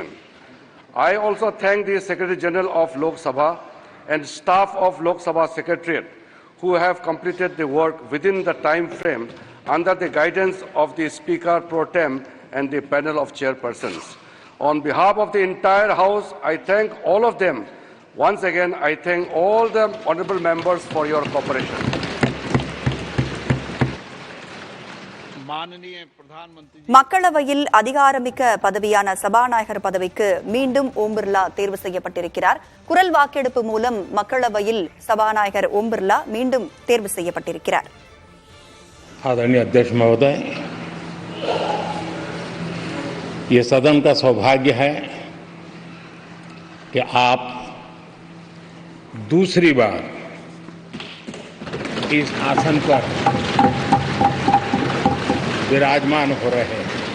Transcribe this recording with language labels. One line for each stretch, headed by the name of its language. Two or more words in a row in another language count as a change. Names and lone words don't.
English: I also thank the Secretary General of Lok Sabha and staff of Lok Sabha Secretariat who have completed the work within the time frame under the guidance of the Speaker Pro Tem and the panel of chairpersons. On behalf of the entire House, I thank all of them. Once again, I thank all the honourable members for your cooperation.
Tamil: மக்களவையில் அதிகாரமிக்க பதவியான சபாநாயகர் பதவிக்கு மீண்டும் ஓம் பிர்லா தேர்வு செய்யப்பட்டிருக்கிறார். குரல் வாக்கெடுப்பு மூலம் மக்களவையில் சபாநாயகர் ஓம் பிர்லா மீண்டும் தேர்வு செய்யப்பட்டிருக்கிறார்.
Hindi: आदरणीय अध्यक्ष महोदय, ये सदन का सौभाग्य है कि आप दूसरी बार इस आसन पर विराजमान हो रहे हैं।